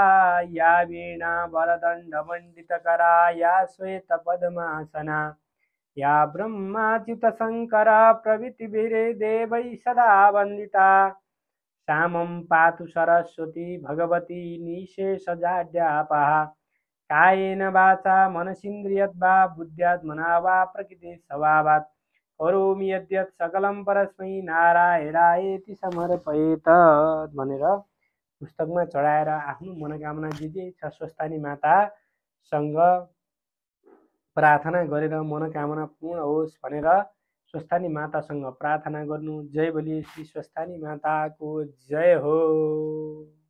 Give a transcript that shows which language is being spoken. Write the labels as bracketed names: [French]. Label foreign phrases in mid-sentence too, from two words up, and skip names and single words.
[Sanskrit] या वीणावरदण्डमण्डितकरा या श्वेतपद्मासना या ब्रह्माच्युतशङ्कर प्रभृतिभिर्देवैः सदा वन्दिता श्यामं पातु सरस्वती भगवती निःशेषजाड्यापः कायेन वाचा मनसीन्द्रियद्वा बुद्ध्यात्मना वा प्रकृतिस्वभावात् करोमि यद्यत् सकलं परस्मै नारायणायेति समर्पयेत [Nepali] भनेर पुस्तकमा चढाएर आफ्नो मनोकामना जे जे छ स्वस्थानी मातासँग प्रार्थना गरेर मनोकामना पूर्ण होस् भनेर स्वस्थानी मातासँग प्रार्थना गर्नु। जय बोली श्री स्वस्थानी माताको जय हो।